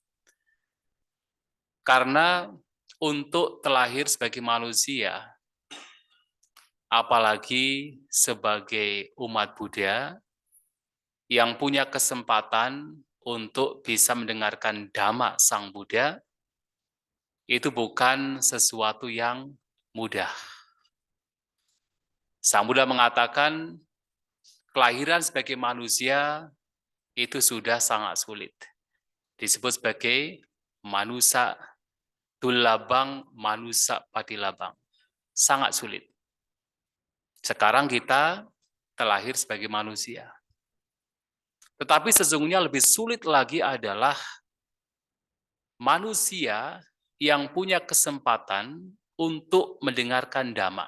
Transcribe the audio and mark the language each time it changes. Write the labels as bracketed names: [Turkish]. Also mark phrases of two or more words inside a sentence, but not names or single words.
[Indonesian] Karena untuk terlahir sebagai manusia, apalagi sebagai umat Buddha yang punya kesempatan untuk bisa mendengarkan Dhamma Sang Buddha, itu bukan sesuatu yang mudah. Sang Buddha mengatakan, kelahiran sebagai manusia itu sudah sangat sulit. Disebut sebagai [Pali] manusa tulabang, manusa patilabang. [Indonesian] Sangat sulit. Sekarang kita terlahir sebagai manusia. Tetapi sesungguhnya lebih sulit lagi adalah manusia yang punya kesempatan untuk mendengarkan Dhamma.